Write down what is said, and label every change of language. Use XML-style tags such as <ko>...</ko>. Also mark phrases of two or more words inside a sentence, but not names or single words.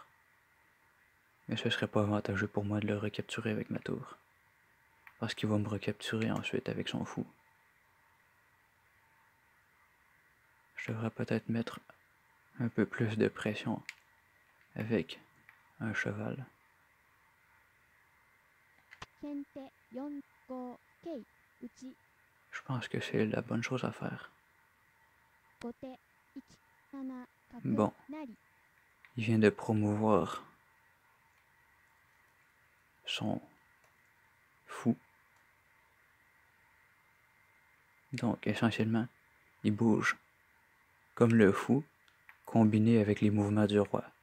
<fr>Mais ce serait pas avantageux pour moi de le recapturer avec ma tour. Parce qu'il va me recapturer ensuite avec son fou. Je devrais peut-être mettre un peu plus de pression avec un cheval.</fr> <ja>先手4、5、桂。打ち。</ja> <fr>Je pense que c'est la bonne chose à faire.</fr> <ja>後手1、7、角。</ja> <fr>Bon,</fr> <ja>成。</ja> <fr>il vient de promouvoir son fou. Donc essentiellement, il bouge comme le fou, combiné avec les mouvements du roi.</fr>